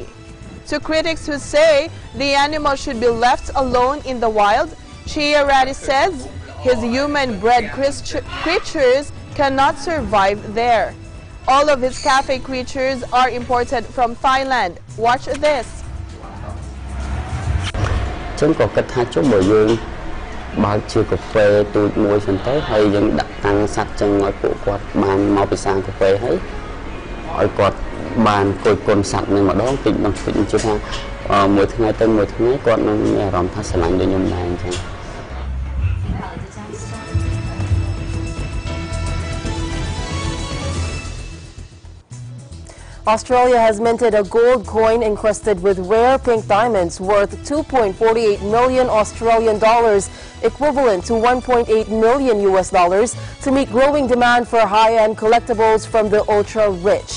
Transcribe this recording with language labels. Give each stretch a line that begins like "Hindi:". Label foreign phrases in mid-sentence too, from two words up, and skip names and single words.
English: To critics who say the animal should be left alone in the wild, Chia Ratti says his human-bred creatures cannot survive there. All of his cafe creatures are imported from Thailand. Watch this.
Khmer: ចឹងក៏គិតថាចុះបើយើងបើកជាកាហ្វេទូចមួយសិនទៅហើយយើងដាក់តាំងសัตว์ចឹងឲ្យពួកគាត់បានមកពិសាកាហ្វេហើយឲ្យគាត់បានគយគុណសัตว์នឹងម្ដងតិចដល់តិចជឿថាមួយថ្ងៃទៅមួយថ្ងៃគាត់នឹងមានអារម្មណ៍ថាស្រឡាញ់ដូចខ្ញុំដែរអញ្ចឹង
English: Australia has minted a gold coin encrusted with rare pink diamonds worth 2.48 million Australian dollars, equivalent to 1.8 million US dollars, to meet growing demand for high-end collectibles from the ultra-rich.